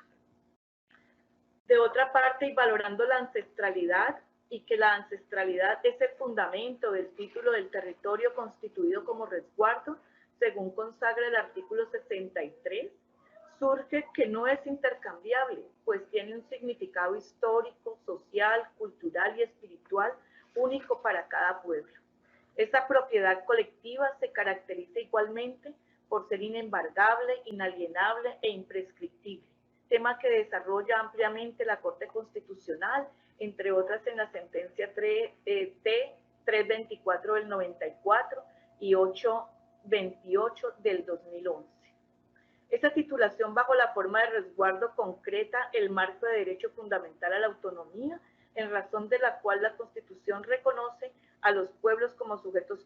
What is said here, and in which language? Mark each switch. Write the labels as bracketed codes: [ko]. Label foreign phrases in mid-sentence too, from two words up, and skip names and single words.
[es] De otra parte, y valorando la ancestralidad, y que la ancestralidad es el fundamento del título del territorio constituido como resguardo, según consagra el artículo 63, surge que no es intercambiable, pues tiene un significado histórico, social, cultural y espiritual único para cada pueblo. Esta propiedad colectiva se caracteriza igualmente por ser inembargable, inalienable e imprescriptible, tema que desarrolla ampliamente la Corte Constitucional, entre otras en la sentencia T-324 del 94 y 828 del 2011. Esta titulación bajo la forma de resguardo concreta el marco de derecho fundamental a la autonomía, en razón de la cual la Constitución reconoce a los pueblos como sujetos